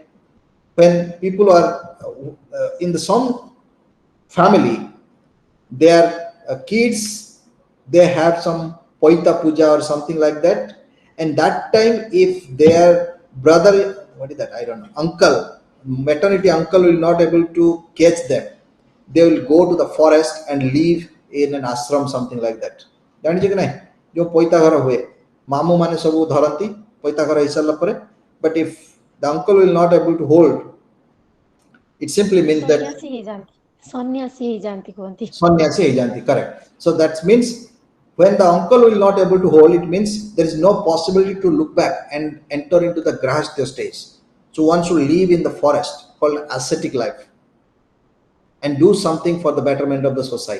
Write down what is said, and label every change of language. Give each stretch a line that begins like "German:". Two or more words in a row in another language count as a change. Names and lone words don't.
English: when people are in the some family, their kids, they have some
Odia: ପଇତା ପୂଜା
English: or something like that, and that time if their brother, what is that, I don't know, uncle, maternity uncle will not able to catch them, they will go to the forest and live in an ashram, something like that.
Odia: ଜାଣିଛ କି ନାହିଁ ଯେଉଁ ପଇତା ଘର ହୁଏ ମାମୁଁ ମାନେ ସବୁ ଧରନ୍ତି ପଇତା ଘର ହେଇସାରିଲା ପରେ,
English: but if the uncle will not able to hold, it simply means that
Odia: ସନ୍ନ୍ୟାସୀ ହେଇଯାଆନ୍ତି, ସନ୍ନ୍ୟାସୀ ହେଇଯାଆନ୍ତି କୁହନ୍ତି। ସନ୍ନ୍ୟାସୀ ହେଇଯାଆନ୍ତି,
English: correct. So that means when the uncle will not able to hold, it means there is no possibility to look back and enter into the grahastya stage. So one should live in the forest called ascetic life and do something for the betterment of the society.